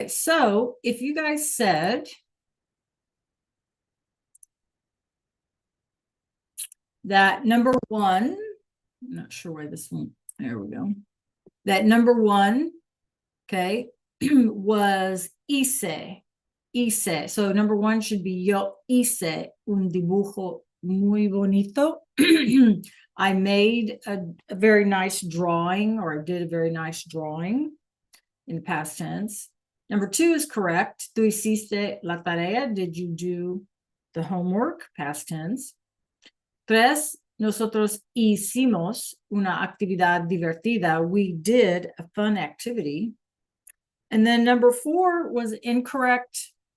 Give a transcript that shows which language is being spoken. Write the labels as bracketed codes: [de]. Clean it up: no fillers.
[en] right, so if you guys said that number one, I'm not sure why this one, there we go. That number one, okay, was hice. So number one should be yo hice un dibujo muy bonito. I made a very nice drawing, or I did a very nice drawing in the past tense. Number two is correct. Tú hiciste la tarea. Did you do the homework? Past tense. [es] Tres, nosotros hicimos una actividad divertida. [en] We did a fun activity. And then number four was incorrect.